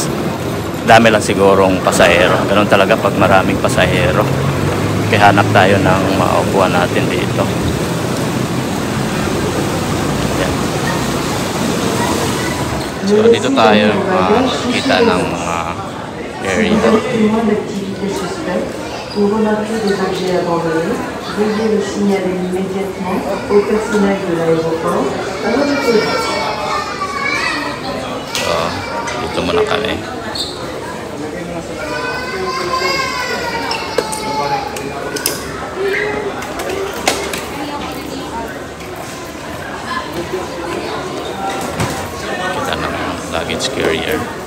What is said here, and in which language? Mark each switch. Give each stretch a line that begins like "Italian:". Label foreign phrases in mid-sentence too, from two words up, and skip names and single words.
Filipino: Dami lang sigurong pasahero. Ganun talaga pag maraming pasahero. Kaya hanap tayo ng maupuan natin dito. Yan. So dito tayo kita ng mga area.
French: Pour remarquer des objets abandonnés, veuillez le signaler immédiatement au personnel de l'aéroport ou à la police.
Filipino: So, dito muna kami. Kita ng
English: luggage carrier.